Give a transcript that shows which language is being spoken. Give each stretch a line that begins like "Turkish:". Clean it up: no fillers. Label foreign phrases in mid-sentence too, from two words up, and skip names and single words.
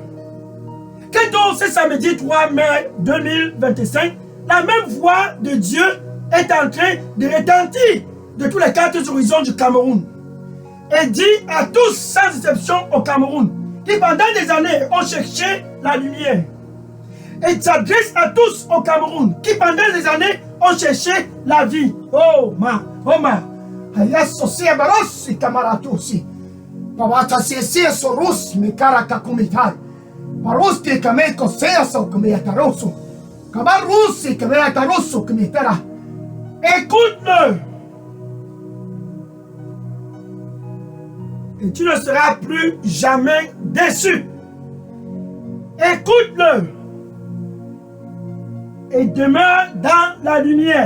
French: Que donc ce samedi 3 mai 2025, la même voix de Dieu est en train de retentir de tous les quatre horizons du Cameroun. Et dit à tous, sans exception au Cameroun, qui pendant des années ont cherché la lumière. Et s'adresse à tous au Cameroun, qui pendant des années ont cherché la vie. Oh ma. Ayasosi barosi kamaratusi. Pawata siesie sorus mikara kakumitai. Barosti kameko seaso kumiyatarosu. Kamarusi kumiyatarosu kumitera. Écoute-le. Et tu ne seras plus jamais déçu. Écoute-le. Et demeure dans la lumière.